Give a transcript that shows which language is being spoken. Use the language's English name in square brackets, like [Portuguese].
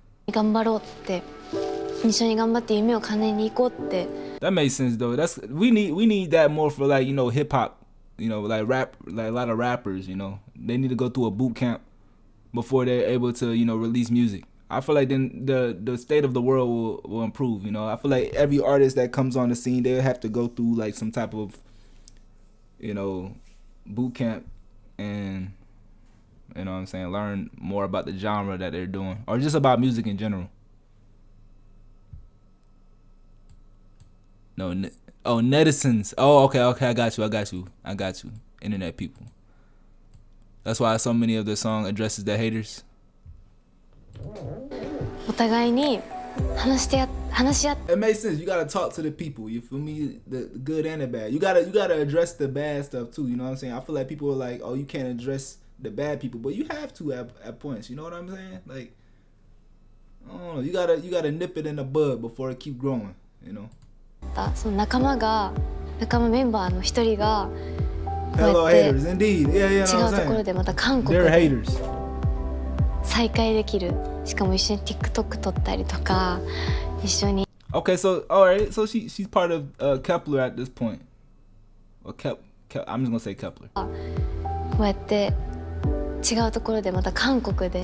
[Japanese] 頑張ろうって一緒に頑張って夢を叶えに行こうって。 [English] That makes sense though. We need that more for like, you know, hip hop, you know, like rap, like a lot of rappers, you know. They need to go through a boot camp before they're able to, you know, release music. I feel like then the state of the world will improve, you know. I feel like every artist that comes on the scene, they'll have to go through like some type of, you know, boot camp and, you know what I'm saying, learn more about the genre that they're doing or just about music in general. No, netizens. Oh, okay, I got you. Internet people. That's why so many of the song addresses the haters. [Japanese] お互いに話し合って [English] It makes sense. You gotta talk to the people. You feel me? The good and the bad. You gotta address the bad stuff too. You know what I'm saying? I feel like people are like, oh, you can't address the bad people, but you have to at points. You know what I'm saying? Like, I don't know. You gotta nip it in the bud before it keep growing. You know. [Japanese] その仲間メンバーの一人が [English] Hello haters, indeed. Yeah, [Japanese] 違うところでまた韓国で再会できる。しかも一緒に TikTok 撮ったりとか一緒に。 [English] Okay, so alright, so she's part of Kepler at this point. Or I'm just gonna say Kepler. [Japanese] こうやって違うところでまた韓国で